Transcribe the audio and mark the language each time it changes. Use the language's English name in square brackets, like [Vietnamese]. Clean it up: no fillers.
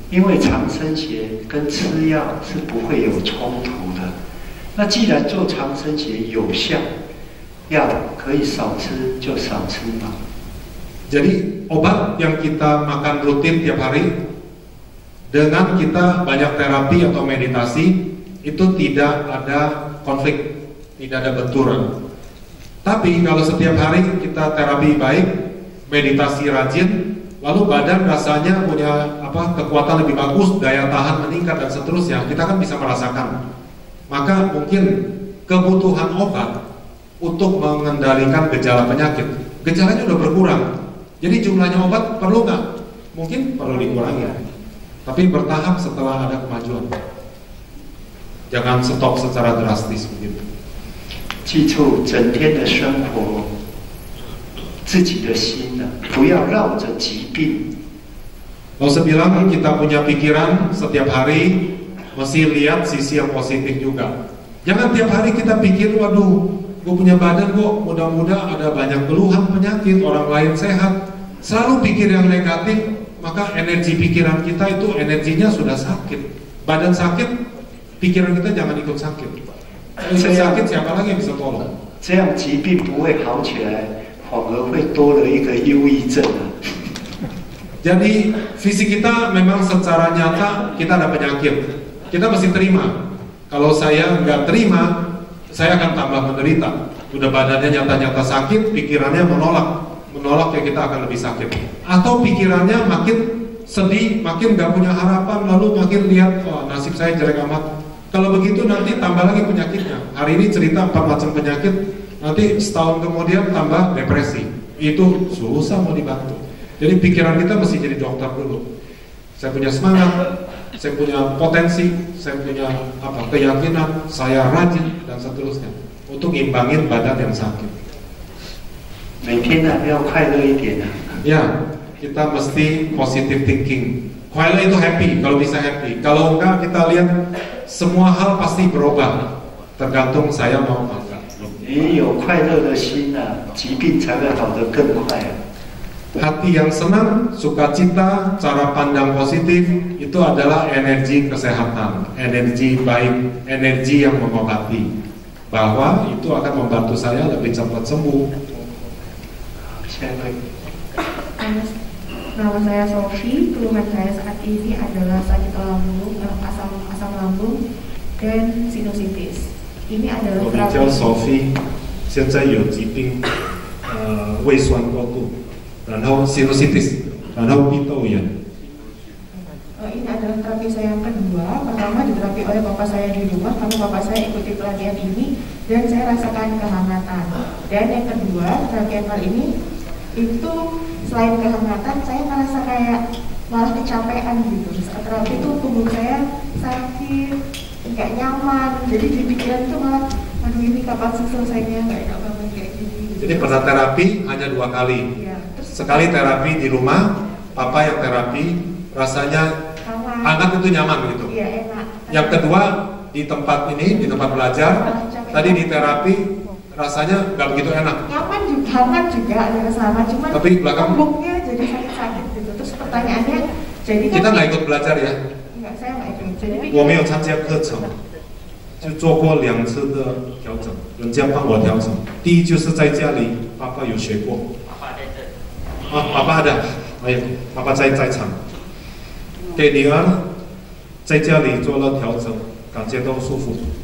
[Chinese] 因为长生学跟吃药是不会有冲突的。那既然做长生学有效，药可以少吃就少吃嘛。 [Indonesian] Jadi obat yang kita makan rutin tiap hari dengan kita banyak terapi atau meditasi itu tidak ada konflik, tidak ada benturan. Tapi kalau setiap hari kita terapi baik, meditasi rajin, lalu badan rasanya punya kekuatan lebih bagus, daya tahan meningkat dan seterusnya, kita kan bisa merasakan. Maka mungkin kebutuhan obat untuk mengendalikan gejala penyakit, gejalanya udah berkurang. Jadi jumlahnya obat perlu nggak? Mungkin perlu dikurangi, tapi bertahap setelah ada kemajuan. Jangan stop secara drastis begitu. [Chinese] 记住整天的生活，自己的心呢，不要绕着疾病。 [Indonesian] Kalau saya bilang kita punya pikiran setiap hari mesti lihat sisi yang positif juga. Jangan tiap hari kita pikir, waduh, gue punya badan kok mudah-mudahan ada banyak keluhan penyakit, orang lain sehat. Selalu pikir yang negatif, maka energi pikiran kita itu energinya sudah sakit. Badan sakit, pikiran kita jangan ikut sakit. Kalau ikut sakit siapa lagi yang bisa tolong? [Chinese] 这样疾病不会好起来，反而会多了一个忧郁症。 [Indonesian] Jadi fisik kita memang secara nyata kita ada penyakit. Kita mesti terima. Kalau saya nggak terima, saya akan tambah menderita. Udah badannya nyata-nyata sakit, pikirannya menolak ya kita akan lebih sakit. Atau pikirannya makin sedih, makin nggak punya harapan, lalu makin lihat, oh, nasib saya jelek amat. Kalau begitu nanti tambah lagi penyakitnya. Hari ini cerita 4 macam penyakit, nanti setahun kemudian tambah depresi. Itu susah mau dibantu. Jadi pikiran kita mesti jadi dokter dulu. Saya punya semangat, saya punya potensi, saya punya keyakinan, saya rajin dan seterusnya untuk imbangin badan yang sakit. [Chinese] 每天要快乐一点。 [Indonesian] Ya, kita mesti [English] positive thinking. [Indonesian] Kuala itu happy, kalau bisa happy. Kalau enggak kita lihat semua hal pasti berubah. Tergantung saya mau apa enggak. [Chinese] 你有快乐的心啊，疾病才会好得更快。 [Indonesian] Hati yang senang, sukacita, cara pandang positif itu adalah energi kesehatan, energi baik, energi yang mengobati. Bahwa itu akan membantu saya lebih cepat sembuh. Nama saya Sofi, keluhan saya saat ini adalah sakit lambung, asam lambung dan sinusitis. Ini adalah [Chinese] 我叫 Sophie， 现在有疾病，胃酸过度，然后 sinusitis， 然后鼻窦炎。 [Indonesian] Ini adalah terapi saya yang kedua. Pertama diterapi oleh bapak saya di rumah, lalu bapak saya ikuti pelatihan ini dan saya rasakan kehangatan. Dan yang kedua, terapi yang kali ini itu selain kehangatan, saya merasa kayak malah kecapean gitu. Saat terapi itu tubuh saya sakit, nggak nyaman. Jadi di pikiran itu malah, aduh ini kapan sih selesainya, nggak enak banget kayak gini. Jadi pernah terapi hanya 2 kali. Iya. Sekali terapi di rumah, papa yang terapi, rasanya hangat itu nyaman gitu. Iya, enak. Yang kedua di tempat ini, di tempat belajar, tadi di terapi rasanya nggak begitu enak. Nyaman juga, hangat juga ada sama, cuman tapi belakang punggungnya jadi sakit-sakit gitu. Terus pertanyaannya, jadi kita nggak ikut belajar ya? Enggak, saya nggak ikut. Jadi [Chinese] 我没有参加课程，就做过2次的调整，人家帮我调整。第一就是在家里，爸爸有学过。爸爸的，哎呀，爸爸在场，给女儿在家里做了调整，感觉到舒服。